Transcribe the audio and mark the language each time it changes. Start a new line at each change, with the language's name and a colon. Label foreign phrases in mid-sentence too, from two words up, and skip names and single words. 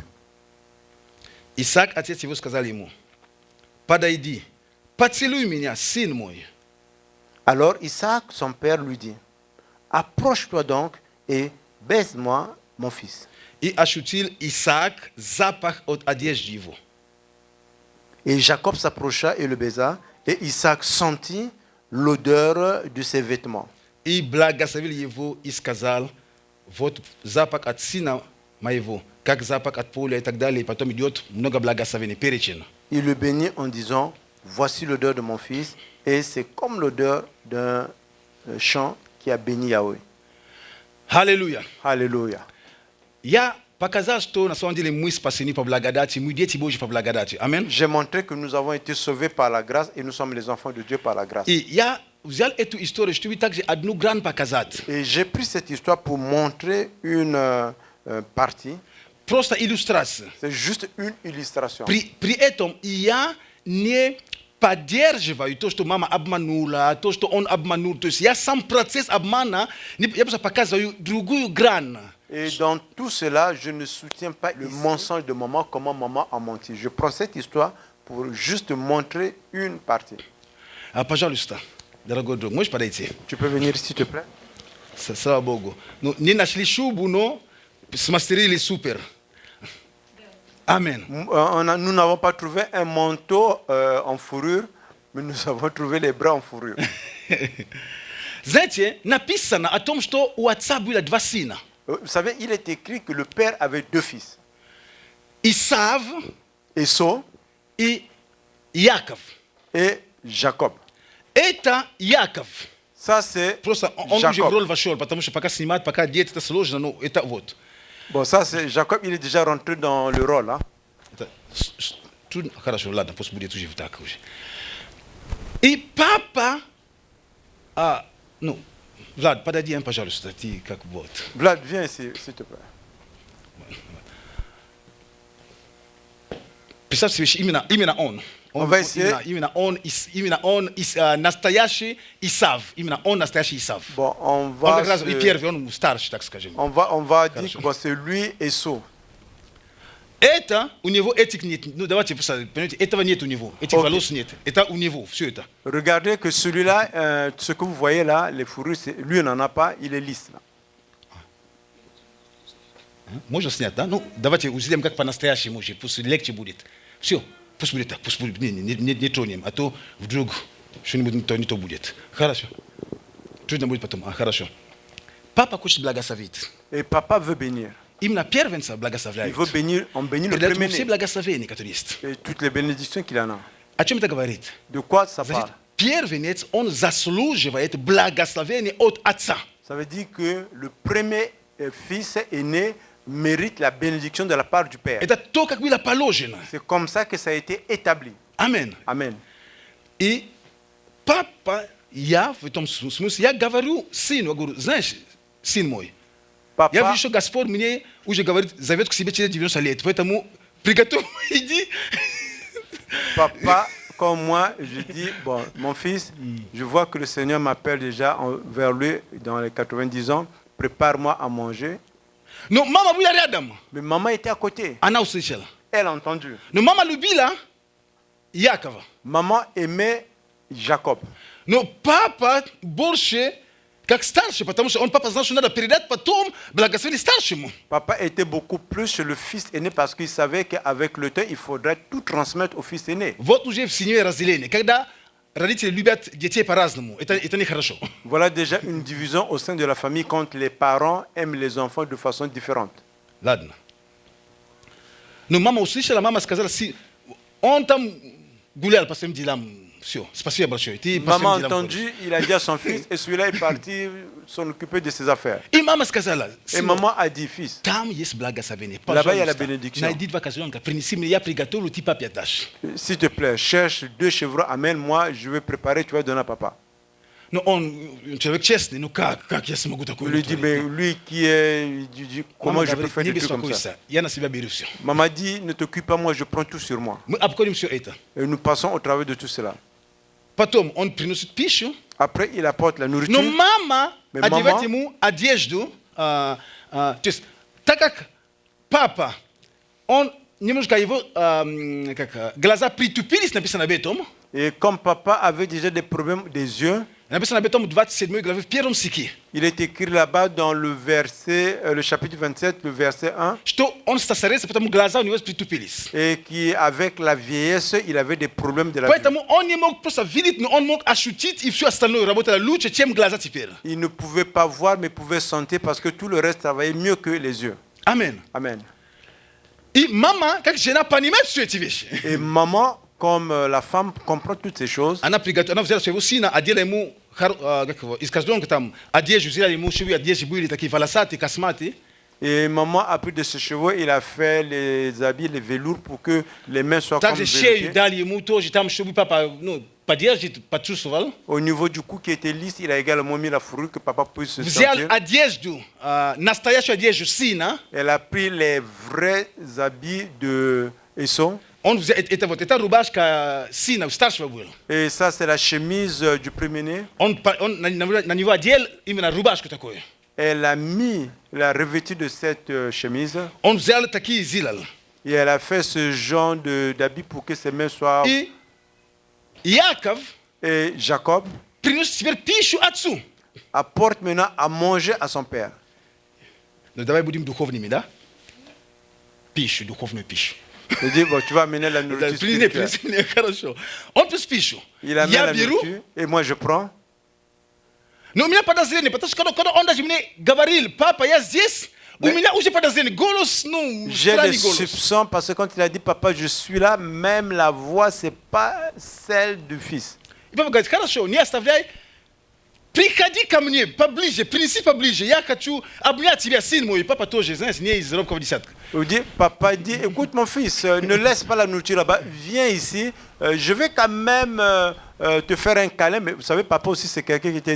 Russian: Исаак, отец его, сказал ему: подойди, поцелуй меня, сын мой.
French: Alors Isaac, son père, lui dit, approche-toi donc et baise-moi, mon fils.
Russian: И ощутил Исаак запах от одежды его.
French: Et Jacob s'approcha et le baisa, et Isaac sentit l'odeur de ses vêtements.
Russian: И благословил его и сказал: вот запах от сына моего, как запах от поля и так далее. И потом идет много благословений, перечень.
French: Il le bénit en disant, voici l'odeur de mon fils, et c'est comme l'odeur d'un champ qui a béni Yahweh.
Russian: Аллилуйя.
French: Alléluia.
Russian: я показать то на самом деле мы спасены по благодати, мы дети Божьи по благодати. Аминь.
French: J'ai montré que nous avons été sauvés par la grâce et nous sommes les enfants de Dieu par la grâce.
Russian: И я взял эту историю, чтобы также одну грань показать.
French: Et j'ai pris cette histoire pour montrer une partie.
Russian: Просто иллюстрация.
French: C'est juste une illustration.
Russian: При этом я не поддерживаю то, что мама обманула, то, что он обманул. То есть я сам процесс обмана, я просто показываю другую грань.
French: Et dans tout cela, je ne soutiens pas le mensonge de maman, comment maman a menti. Je prends cette histoire pour juste montrer une partie.
Russian: Пожалуйста, дорогой друг, можешь подойти?
French: Tu peux venir s'il te plaît?
Russian: Слава Богу. Ну, не нашли шубу, но смастерили супер.
French: Amen. Nous n'avons pas trouvé un manteau en fourrure, mais nous avons trouvé les bras en fourrure.
Russian: Знаете, написано о том, что у отца было два сына.
French: Vous savez, il est écrit que le père avait deux fils.
Russian: Исав
French: Esau
Russian: и Яков.
French: et Jacob.
Russian: Это Яков.
French: Ça, c'est
Russian: Просто он уже в
French: Jacob.
Russian: роль вошел, потому что пока снимать, пока одеть, это сложно, ну, это вот.
French: Bon, ça, c'est Jacob, il est déjà rentré dans le rôle. Hein.
Russian: Это трудно. Хорошо, ладно, пусть будет уже так уже. И папа, ну, Влад, подойди, пожалуйста, ты как вот.
French: Vlad, viens ici, s'il te plaît.
Russian: Представь себе, именно он.
French: On va essayer.
Russian: Именно он настоящий Исав. Именно он настоящий Исав.
French: Bon, on
Russian: Он
French: va,
Russian: как раз и первый, он старший, так скажем.
French: on va dire que bon, c'est lui Esau.
Russian: Это у него этих нет. Ну давайте, понимаете, этого нет у него. Этих волос нет. Это у него, все это.
French: Regardez que celui-là, ce que vous voyez là, les fourrures, lui n'en a pas, il est lisse. Là.
Russian: Можно снять, да? Ну, давайте сделаем как по-настоящему уже, пусть легче будет. Все, пусть будет так, пусть будет, не тронем, а то вдруг что-нибудь не то будет. Хорошо. Трудно будет потом, хорошо. Папа хочет благословить.
French: Et papa veut bénir.
Russian: Именно первенца
French: Il
Russian: благословляет.
French: veut bénir, on bénit le
Russian: Передает ему
French: premier-né.
Russian: все благословения, которые есть.
French: Et toutes les bénédictions qu'il en a.
Russian: О чем это говорит?
French: De quoi ça
Russian: Значит,
French: parle?
Russian: первенец, он заслуживает благословение от отца.
French: Ça veut dire que le premier fils aîné mérite la bénédiction de la part du Père.
Russian: Это то, как было положено.
French: C'est comme ça que ça a été établi.
Russian: Амен.
French: Amen.
Russian: И папа, я в этом смысле, я говорю сыну, я говорю, знаешь, сын мой, я
French: Papa,
Russian: вижу, что Господь мне уже говорит, зовет к себе через 90 лет, поэтому приготовь, иди.
French: papa, comme moi, je dis, bon, mon fils, je vois que le Seigneur m'appelle déjà vers lui dans les 90 ans, prépare-moi à manger.
Russian: Но мама была рядом,
French: Mais maman était à côté,
Russian: она услышала.
French: elle a entendu.
Russian: Но мама любила Якова.
French: Maman aimait Jacob.
Russian: Но папа больше как старший, потому что он папа знал, что надо передать потом благословение старшему.
French: Papa était beaucoup plus chez le fils aîné parce qu'il savait qu'avec le temps, il faudrait tout transmettre au fils aîné.
Russian: Вот уже в семье разделение. Когда родители любят детей по-разному, это нехорошо.
French: Voilà déjà une division au sein de la famille quand les parents aiment les enfants de façon différente.
Russian: Ладно. Но мама услышала, мама сказала, он там гулял по своим делам. Все, спасибо большое. Ты по
French: Maman a
Russian: своим делам ходишь.
French: entendu, il a dit à son fils, et celui-là est parti s'en occuper de ses affaires.
Russian: И мама сказала,
French: Et maman a dit, fils,
Russian: там есть благословение.
French: Là-bas, il y a la
Russian: Пожалуйста,
French: bénédiction.
Russian: найди два козленка, принеси мне, я приготовлю, ты папе отдашь.
French: s'il te plaît, cherche 2 chevreaux, amène-moi, je vais préparer, tu vas donner à papa.
Russian: Но он человек честный, ну как я смогу
French: Il
Russian: такое
French: lui dit,
Russian: творить?
French: mais lui qui est, il dit, comment
Russian: Мама
French: je peux
Russian: говорит,
French: faire
Russian: не
French: des trucs comme ça?
Russian: беспокойся, я на себя беру все.
French: Maman dit, ne t'occupe pas, moi je prends tout sur moi.
Russian: Мы обходим все это.
French: Et nous passons au travers de tout cela.
Russian: Потом он приносит пищу,
French: Après, il apporte la
Russian: но
French: nourriture.
Russian: мама
French: Mais
Russian: одевает
French: maman-
Russian: ему одежду. То есть, так как папа, он немножко его глаза притупились, написано об этом.
French: Et comme papa avait déjà des problèmes des yeux,
Russian: Написано об этом в 27 главе, в первом стихе.
French: il est écrit là-bas dans le verset, le chapitre 27, le verset 1,
Russian: Что он старается, потому глаза у него притупились.
French: et qui, avec la vieillesse, il avait des problèmes de la vue.
Russian: Поэтому он не мог просто видеть, но он мог ощутить, и все остальное работало лучше, чем глаза теперь.
French: Il ne pouvait pas voir, mais pouvait sentir parce que tout le reste travaillait mieux que les yeux.
Russian: Амен.
French: Amen.
Russian: И мама, как жена, понимает все эти вещи.
French: Et maman, comme la femme comprend toutes ces choses,
Russian: Она взяла своего сына, одела ему из козленка там одежду, взяла ему швы одежды, были такие волосатые, косматые.
French: Et maman a pris de ses chevaux, il a fait les habits, les velours pour que les mains soient comme
Russian: Так же cheio
French: veloutées. dali muito, já estamos sobre papa, não, padia gente para tu soval. Au niveau du cou qui était lisse, il a également mis la fourrure que papa puisse se
Russian: Взял
French: sentir.
Russian: одежду, настоящую одежду сына.
French: Elle a pris les vrais habits de Esau.
Russian: Он взял, это рубашка сына, старшего был.
French: Et ça, c'est la chemise du premier-né.
Russian: Он на него одел именно рубашку такую.
French: Elle a mis la revêtue de cette chemise.
Russian: Он взял такие зилал.
French: Et elle a fait ce genre d'habit pour que ses mains soient...
Russian: И Яков
French: Et Jacob
Russian: принес теперь пищу отцу.
French: apporte maintenant à manger à son père.
Russian: Ну давай будем духовными, да? Пищу, духовную пищу.
French: Il dit, bon, tu vas amener la nourriture spirituelle.
Russian: Принеси мне, хорошо. Он принес пищу.
French: Il amène
Russian: Я
French: la
Russian: беру,
French: nourriture et moi je prends.
Russian: но у меня подозрение, потому что когда он даже мне говорил, папа, я здесь, у меня уже подозрение, голос, ну,
French: J'ai des
Russian: странный голос.
French: soupçons parce que quand il a dit papa je suis là, même la voix c'est pas celle du fils.
Russian: И папа говорит, хорошо, не оставляй, приходи ко мне поближе, принеси поближе, я хочу обнять тебя, сын мой. И папа тоже, знаешь, не из робкого десятка.
French: Il dit, papa dit, écoute mon fils, ne laisse pas la nourriture là-bas, viens ici, je vais quand même te faire un câlin, mais vous savez, papa aussi c'est quelqu'un qui était